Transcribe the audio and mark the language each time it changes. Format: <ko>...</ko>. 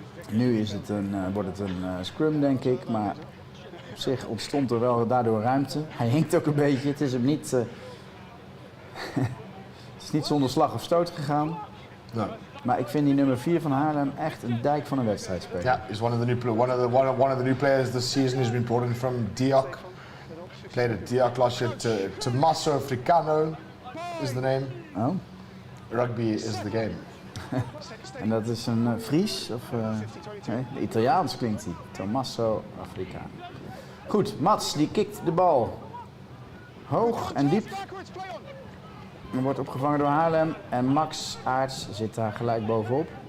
<nl>Nu is het wordt het een scrum, denk ik. Maar op zich ontstond er wel daardoor ruimte. Hij hinkt ook een beetje. Het is hem niet, het is niet zonder slag of stoot gegaan.</nl> <en>No.</en> <nl>Maar ik vind die nummer 4 van Haarlem echt een dijk van een wedstrijdspeler.</nl> <en>Yeah, he's one of the new players this season. He's been brought in from Diok. Played at Diok last year. Tommaso Africano is the name. Oh, Rugby is the game.</en> <nl>en dat is een Fries? Of, nee, Italiaans klinkt hij. Tommaso Africano. Goed, Mats die kikt de bal. Hoog en diep. En wordt opgevangen door Haarlem. En Max Aerts zit daar gelijk bovenop.</nl>